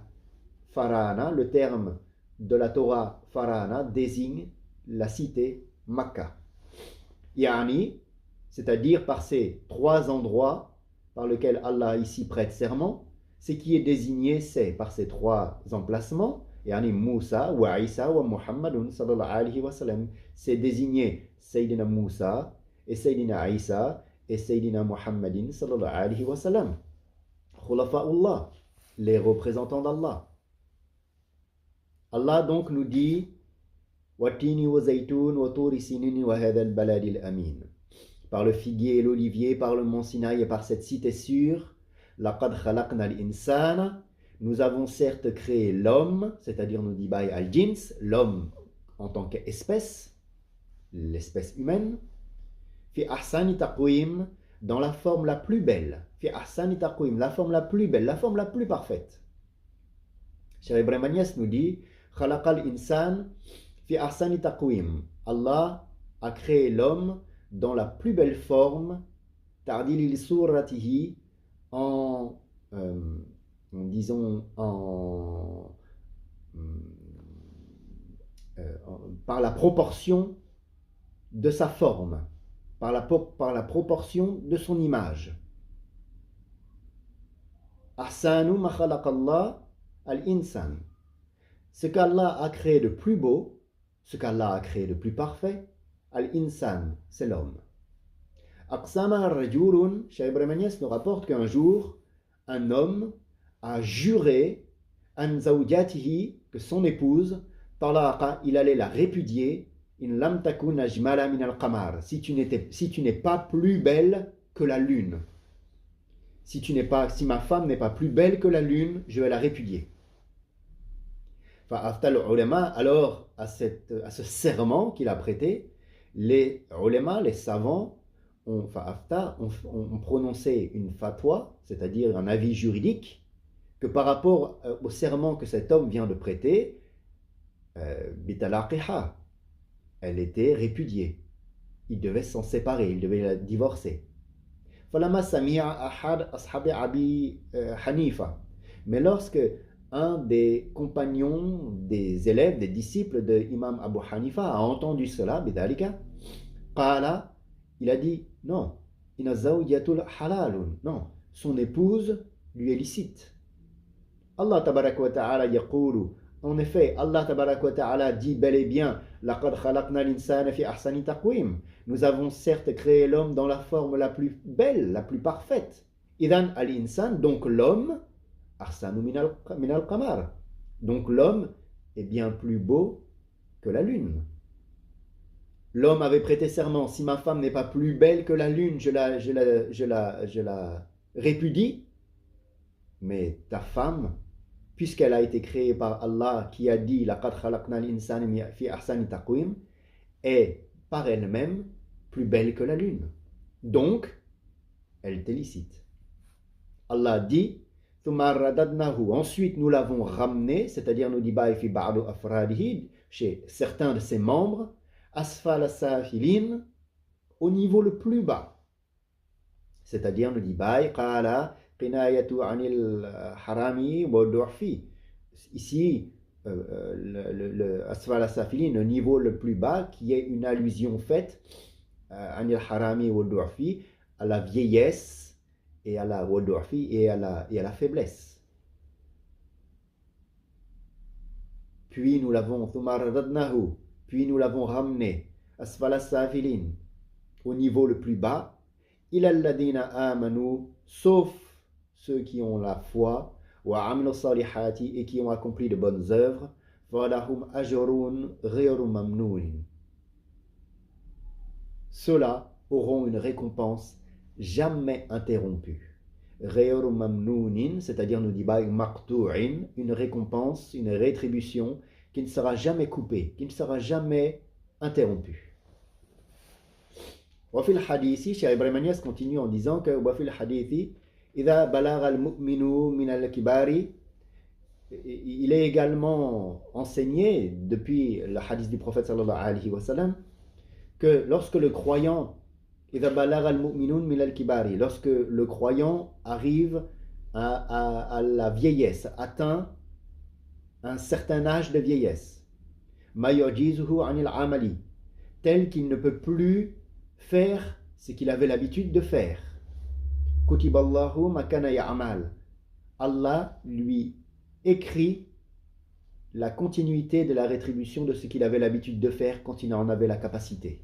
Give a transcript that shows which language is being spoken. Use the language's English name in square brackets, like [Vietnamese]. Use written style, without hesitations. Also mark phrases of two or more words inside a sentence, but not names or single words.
[French] Farana, le terme de la Torah Farana désigne la cité Makkah. Yani, c'est-à-dire par ces 3 endroits par lesquels Allah ici prête serment, ce qui est désigné, c'est par ces 3 emplacements, yani Moussa, [Arabic] وعيسى، ومحمدٌ صلى الله عليه وسلم. [French] C'est désigné Sayyidina Moussa, et Sayyidina Isa, et Sayyidina Muhammadin [Arabic] صلى الله عليه وسلم. [French] Khulafa'ullah, les représentants d'Allah. Allah donc nous dit [Arabic] والتين والزيتون وطور سينين وهذا البلد الأمين. [French] Par le figuier et l'olivier, par le mont Sinaï et par cette cité sûre, [Arabic] لقد خلقنا الإنسان [French] nous avons certes créé l'homme, c'est-à-dire nous dit [Arabic] بالجنس, [French] l'homme en tant qu'espèce, l'espèce humaine, [Arabic] في أحسن تقويم, [French] dans la forme la plus belle, [Arabic] في أحسن تقويم, [French] la forme la plus belle, la forme la plus parfaite. Cheikh Ibrahim Agnès nous dit [Arabic] خلق الإنسان في أحسن تقويم. [French] Allah a créé l'homme dans la plus belle forme, [Arabic] تعديل لصورته, [French] disons par la proportion de sa forme, par la proportion de son image. [Arabic] أحسن ما خلق الله الإنسان. [French] Ce qu'Allah a créé de plus beau, ce qu'Allah a créé de plus parfait, al-insan, c'est l'homme. [Arabic] أقسم الرجل, [French] Cheikh Ibrahim Agnès nous rapporte qu'un jour, un homme a juré [Arabic] عن زوجته, [French] que son épouse, talaqa, il allait la répudier, [Arabic] إن لم تكن أجمل من القمر, [French] si tu n'es pas plus belle que la lune. Si ma femme n'est pas plus belle que la lune, je vais la répudier. Alors, à ce serment qu'il a prêté, les ulama, les savants, ont prononcé une fatwa, c'est-à-dire un avis juridique, que par rapport au serment que cet homme vient de prêter, bitalaqiha, elle était répudiée. Il devait s'en séparer, il devait la divorcer. [Arabic] فلما سمع أحد أصحاب أبي حنيفة. [French] Mais lorsque un des compagnons, des élèves, des disciples de Imam Abu Hanifa a entendu cela, [Arabic] بذلك، قال, [French] il a dit non, [Arabic] إن زوجته حلالٌ, [French] non, son épouse lui est licite. [Arabic] الله تبارك وتعالى يقول, [French] en effet, [Arabic] الله تبارك وتعالى [French] dit bel et bien, [Arabic] لقد خلقنا الإنسان في أحسن تقويم. [French] Nous avons certes créé l'homme dans la forme la plus belle, la plus parfaite. [Arabic] إذن الإنسان, [French] donc l'homme, [Arabic] أحسن من القمر. [French] Donc l'homme est bien plus beau que la lune. L'homme avait prêté serment, si ma femme n'est pas plus belle que la lune, je la répudie. Mais ta femme, puisqu'elle a été créée par Allah qui a dit [Arabic] لقد خلقنا الإنسان في أحسن تقويم, [French] est par elle-même plus belle que la lune. Donc, elle t'est licite. Allah dit [Arabic] ثم رددناه, [French] ensuite nous l'avons ramené, c'est-à-dire nous dit [Arabic] في بعض أفراده, [French] chez certains de ses membres, [Arabic] أسفل سافلين, [French] au niveau le plus bas. C'est-à-dire nous dit [Arabic] قال كناية عن الهرم والضعف. [French] Ici, le [Arabic] أسفل سافلين, [French] le niveau le plus bas, qui est une allusion faite [Arabic] عن الهرم والضعف, [French] à la vieillesse et à la wadu'fi et à la faiblesse. Puis nous l'avons puis nous l'avons ramené [Arabic] أسفل سافلين, [French] au niveau le plus bas, [Arabic] إلا الذين آمنوا, [French] sauf ceux qui ont la foi, [Arabic] وعملوا الصالحات, [French] et qui ont accompli de bonnes œuvres, [Arabic] فلهم أجر غير ممنون. [French] Ceux-là auront une récompense jamais interrompue. [Arabic] غير ممنون, [French] c'est-à-dire nous dit maqtu'in, une récompense, une rétribution qui ne sera jamais coupée, qui ne sera jamais interrompue. [Arabic] وفي الحديث, [French] Cheikh Ibrahim Agnès continue en disant que [Arabic] وفي الحديث، إذا بلغ المؤمن من الكبر, [French] il est également enseigné depuis le hadith du prophète [Arabic] صلى الله عليه وسلم [French] que lorsque le croyant, [Arabic] إذا بلغ المؤمن من الكبر, [French] lorsque le croyant arrive à la vieillesse, atteint un certain âge de vieillesse, [Arabic] ما يعجزه عن العمل, [French] tel qu'il ne peut plus faire ce qu'il avait l'habitude de faire. [Arabic] كتب الله ما كان يعمل. [French] Allah lui écrit la continuité de la rétribution de ce qu'il avait l'habitude de faire quand il en avait la capacité.